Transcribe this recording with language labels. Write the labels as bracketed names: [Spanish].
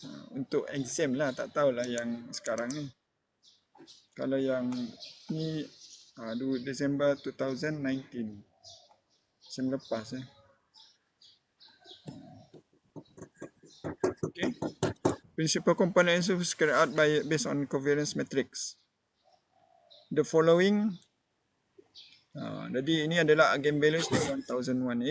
[Malay] Untuk exam lah, tak tahulah yang sekarang ni. Kalau yang ni December 2019, sem lepas [English] Okay, principal component is carried out based on covariance matrix. The following, [Malay] jadi ini adalah eigenvalues 1001.